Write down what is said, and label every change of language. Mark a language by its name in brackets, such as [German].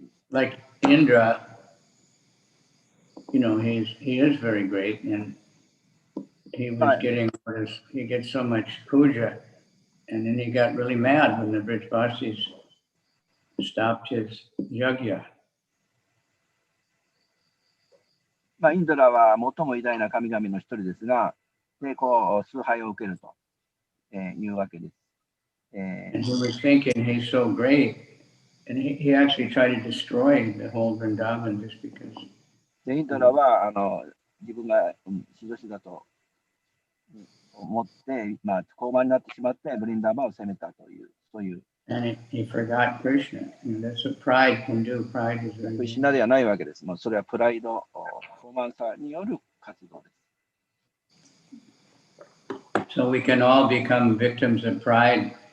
[English] Like Indra, he is very great, and he was he gets so much puja, and then he got really mad when the Brijvasis stopped his yajna. [Japanese] インドラは最も偉大な神々の一人ですが、で崇拝を受けると、いうわけです。 [English] And he was thinking he's so great, and he actually tried to destroy the whole Vrindavan just because. [Japanese] でインドラは自分が至上主だと思って、高慢になってしまってブリンダーバンを攻めたという、そういう。 [English] And he forgot Krishna. That's what pride can do. Pride is very. [Japanese] クリシュナではないわけです。それはプライド、高慢さによる活動です。 [English] So we can all become victims of pride.